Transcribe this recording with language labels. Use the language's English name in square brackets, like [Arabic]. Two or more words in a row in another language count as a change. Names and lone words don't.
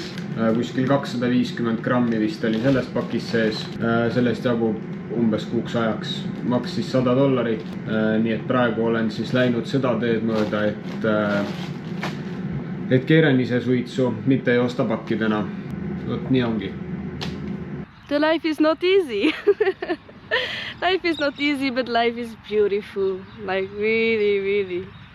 [Estonian] Kuskil 250 grammi vist oli selles pakis sees. Sellest jagub umbes kuuks ajaks. Maksis $100. Nii et praegu olen siis läinud seda teed mööda, et keeran ise suitsu, mitte ei osta pakkidena. Võt, nii ongi. [English] The life is not easy. Life is not easy, but life is beautiful. Like really, really.